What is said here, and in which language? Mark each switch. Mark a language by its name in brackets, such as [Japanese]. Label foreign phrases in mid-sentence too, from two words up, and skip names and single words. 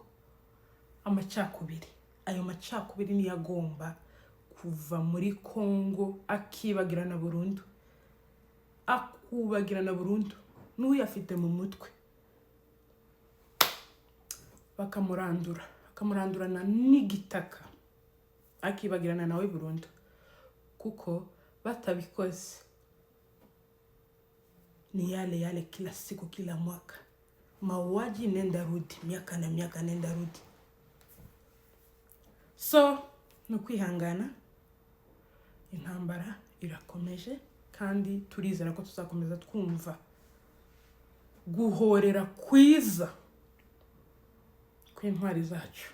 [Kinyarwanda] Amacakubiri, ayo macakubiri ni yagomba kuva muri Kongo, akibagirana burundu, n'uyafite mu mutwe bakamurandurana n'igitaka, akibagirana nawe burundu. Kuko batabikoze [Swahili] ni yale kila siku kila mwaka, mauaji nenda rudi, miaka na miaka nenda rudi. [Kinyarwanda] So nukwihangana, intambara irakomeje kandi turizera ko tuzakomeza twumva guhorera kwiza kw'intwari zacu.